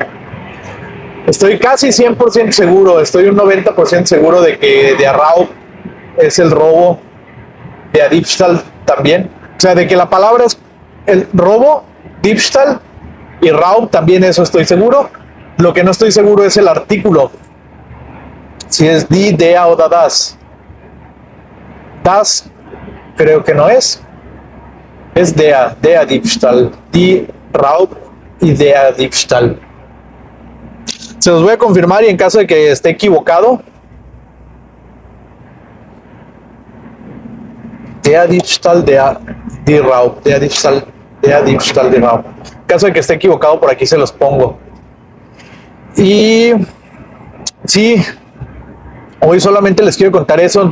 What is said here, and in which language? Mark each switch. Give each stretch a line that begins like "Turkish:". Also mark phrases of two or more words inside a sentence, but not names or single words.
Spanish: Estoy casi 100% seguro, estoy un 90% seguro de que
German: der Raub
Spanish: es el robo,
German: der Diebstahl también.
Spanish: O sea, de que la palabra es el robo, Diebstahl, y Raub también, eso estoy seguro. Lo que no estoy seguro es el artículo, si es
German: die, der
Spanish: o das. Das creo que no es
German: der Diebstahl, die Raub
Spanish: y
German: der Diebstahl.
Spanish: Se los voy a confirmar, y en caso de que esté equivocado,
German: der Diebstahl, die Raub, der Diebstahl, die Raub.
Spanish: En caso de que esté equivocado, por aquí se los pongo. Y sí, hoy solamente les quiero contar eso.